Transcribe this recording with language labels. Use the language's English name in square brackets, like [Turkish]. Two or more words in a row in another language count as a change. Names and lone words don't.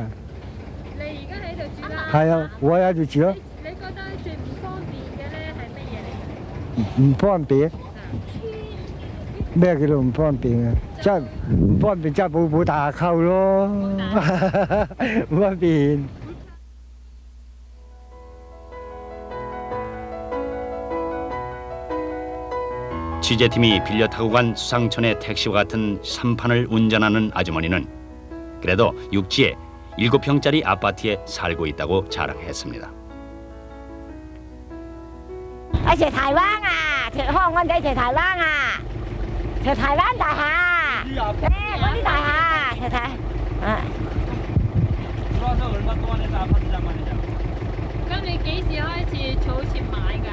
[Cantonese] 你而家喺度住啦？係啊，我喺度住咯，你覺得最唔方便嘅咧係乜嘢嚟？唔方便，咩叫做唔方便啊？真係唔方便，真係冇大廈靠咯，唔方便。 [Korean] 취재팀이 빌려 타고 간 수상촌의 택시와 같은 삼판을 운전하는 아주머니는 그래도 육지에 7평짜리 아파트에 살고 있다고 자랑했습니다. [Cantonese] 去台灣啊，香港仔去台灣啊，去台灣大廈，嗰啲大廈，去睇，啊。咁你幾時開始儲錢買㗎？